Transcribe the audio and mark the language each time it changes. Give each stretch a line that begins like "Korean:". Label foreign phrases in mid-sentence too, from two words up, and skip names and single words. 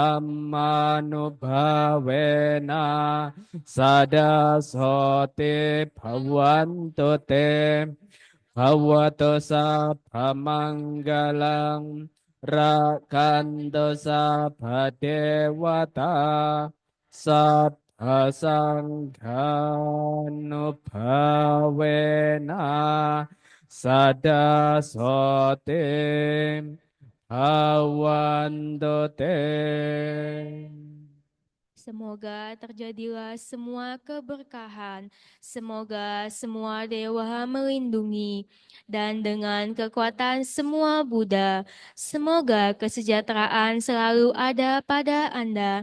Pali: Dhammanubhavena Sada Sote Bhavantu Te Bhavato Sabba Manggalang Rakhantu Sabba Dewata Sabba Sanghanubhavena Sada Sote Bhavantu.
Indonesian: Semoga terjadilah semua keberkahan, semoga semua dewa melindungi, dan dengan kekuatan semua Buddha, semoga kesejahteraan selalu ada pada Anda.